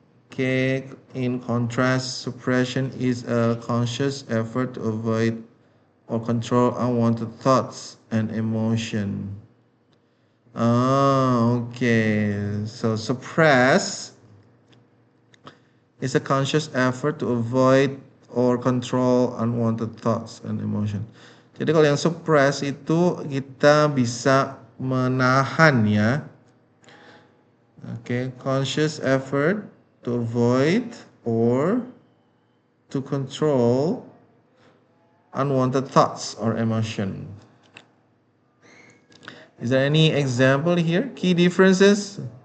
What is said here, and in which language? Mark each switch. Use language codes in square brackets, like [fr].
[en] Okay, in contrast, suppression is a conscious effort to avoid or control unwanted thoughts and emotion. Oh, okay. So suppress is a conscious effort to avoid or control unwanted thoughts and emotion. [id] Jadi kalau yang suppress itu kita bisa menahan ya. [en] Okay, conscious effort to avoid or to control unwanted thoughts or emotion. Is there any example here? Key differences?